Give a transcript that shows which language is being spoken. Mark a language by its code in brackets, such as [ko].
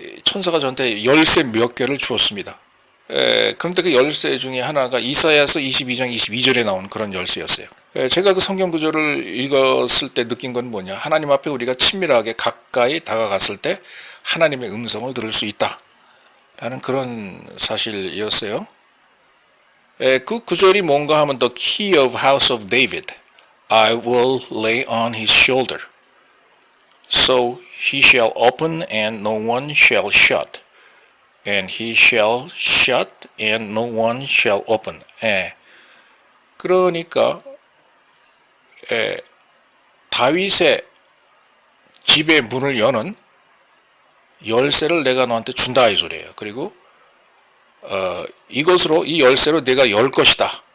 [ko] 천사가 저한테 열쇠 몇 개를 주었습니다. 그런데 그 열쇠 중에 하나가 이사야서 22장 22절에 나온 그런 열쇠였어요. 제가 그 성경 구절을 읽었을 때 느낀 건 뭐냐, 하나님 앞에 우리가 친밀하게 가까이 다가갔을 때 하나님의 음성을 들을 수 있다 라는 그런 사실이었어요. 그 구절이 뭔가 하면 [en] The key of house of David I will lay on his shoulder So he shall open and no one shall shut And he shall shut and no one shall open. [ko] 그러니까 다윗의 집의 문을 여는 열쇠를 내가 너한테 준다 이 소리예요. 그리고 이것으로 이 열쇠로 내가 열 것이다.